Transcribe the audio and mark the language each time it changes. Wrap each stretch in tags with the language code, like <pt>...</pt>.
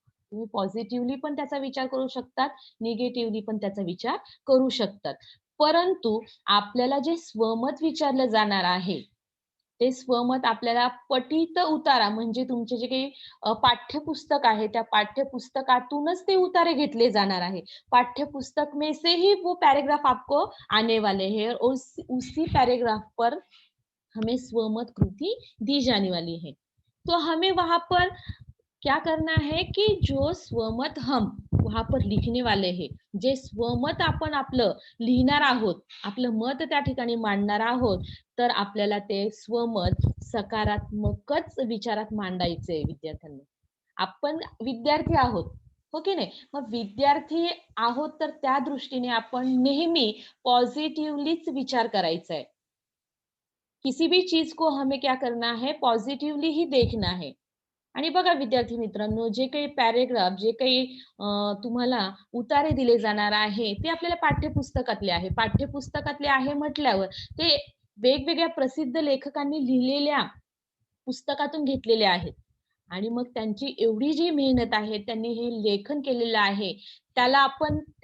<mr>तुम्ही पॉझिटिव्हली पण त्याचा विचार करू शकतात, निगेटिव्हली पण त्याचा विचार करू शकतात. परंतु आपल्याला जे स्वमत विचारलं जाणार आहे, ते स्वमत आपल्याला पठित उतारा म्हणजे तुमचे जे काही पाठ्यपुस्तक आहे, त्या पाठ्यपुस्तकातूनच ते उतारे घेतले जाणार आहे.</mr> <hi>पाठ्यपुस्तक में से ही वो पैराग्राफ आपको आने वाले हैं और उसी पैराग्राफ पर हमें स्वमत कृति दी जाने वाली है. तो हमें वहाँ पर क्या करना है की जो स्वमत हम वहाँ पर लिखने वाले हैं,</hi> <mr>जे स्वमत आपण आपलं लिहिणार आहोत, आपलं मत त्या ठिकाणी मांडणार आहोत, तर आपल्याला ते स्वमत सकारात्मकच विचारात मांडायचंय विद्यार्थ्यांनो. आपण विद्यार्थी आहोत, हो की नाही? मग विद्यार्थी आहोत तर त्या दृष्टीने आपण नेहमी पॉझिटिव्हलीच विचार करायचा आहे.</mr> <hi>किसी भी चीज को हमें क्या करना है, पॉझिटिव्हली ही देखना है.</hi> <mr>आणि बघा विद्यार्थी मित्रांनो, जे काही पॅराग्राफ, जे काही तुम्हाला उतारे दिले जाणार आहे, ते आपल्याला पाठ्यपुस्तकातले आहे. पाठ्यपुस्तकातले आहे म्हटल्यावर ते वेगवेगळ्या प्रसिद्ध लेखकांनी लिहिलेल्या पुस्तकातून घेतलेले आहेत. आणि मग त्यांची एवढी जी मेहनत आहे, त्यांनी हे लेखन केलेलं आहे, त्याला आपण</mr>